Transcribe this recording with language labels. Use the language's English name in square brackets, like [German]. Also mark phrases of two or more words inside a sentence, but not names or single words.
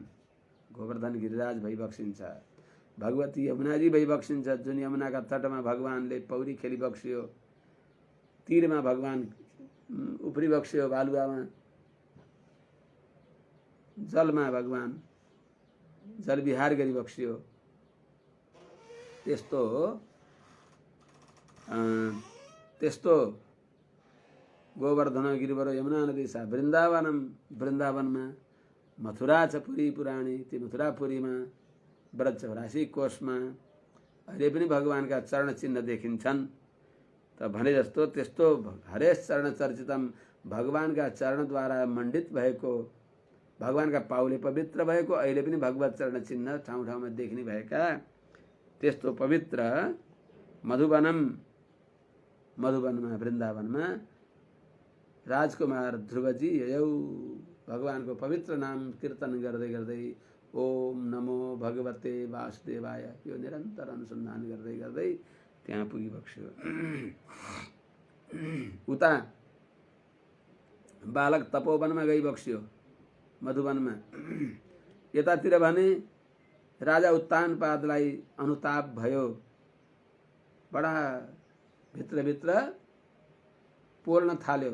[Nepali] गोवर्धन गिरिराज भइबक्सिन्छ, भगवती यमुनाजी भइबक्सिन्छ, जुन यमुनाका तटमा भगवानले पौडी खेलिबक्सियो, तीरमा भगवान उफ्रिबक्सियो, बालुवामा जलमा भगवान जलविहार गरिबक्सियो। त्यस्तो [Sanskrit] गोवर्धन गिरिवर यमुना नदी सा वृन्दावनम, [Nepali] वृन्दावनमा मथुरा छ [Sanskrit] पुरी पुराणी, [Nepali] ती मथुरापुरीमा व्रज चौरासी कोषमा अहिले पनि भगवानका चरण चिन्ह देखिन्छन्। त भने जस्तो त्यस्तो [Sanskrit] हरेश चरण चर्चितम, [Nepali] भगवानका चरणद्वारा मण्डित भएको, भगवानका पाउले पवित्र भएको, अहिले पनि भगवत चरण चिन्ह ठाउँ ठाउँमा देखिने भएका त्यस्तो पवित्र मधुवनम, मधुवनमा वृन्दावनमा राजकुमार ध्रुवजी यौ भगवानको पवित्र नाम कीर्तन गर्दै गर्दै [Sanskrit] ओम नमो भगवते वासुदेवाय [Nepali] यो निरन्तर अनुसन्धान गर्दै गर्दै त्यहाँ पुगिबक्स्यो। उता बालक तपोवनमा गइबक्स्यो, मधुवनमा। यतातिर भने राजा उत्तानपादलाई अनुताप भयो, बडा भित्रभित्र पोल्न थाल्यो।